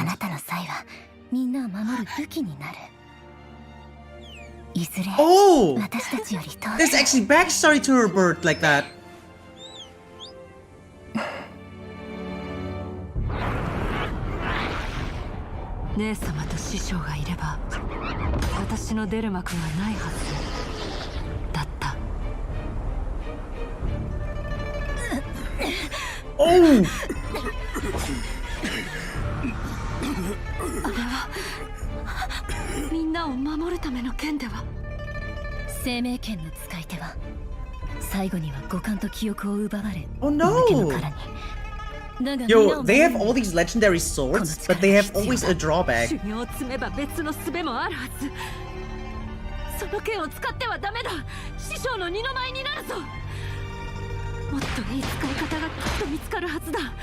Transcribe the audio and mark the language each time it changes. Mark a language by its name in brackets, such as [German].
[Japanese] あなたの才はみんなを守る武器になる。いずれ私たちより遠い。 [English] There's actually backstory to her birth like that. [Japanese] 姉様と師匠がいれば私の出る幕はないはずだった。あれはみんなを守るための剣では。生命剣の使い手は最後には五感と記憶を奪われ。 [English] Oh no! Yo, they have all these legendary swords, but they have always a drawback. [Japanese] 修行を積めば別の術もあるはず。その剣を使ってはダメだ。師匠の二の舞になるぞ。もっといい使い方がきっと見つかるはずだ。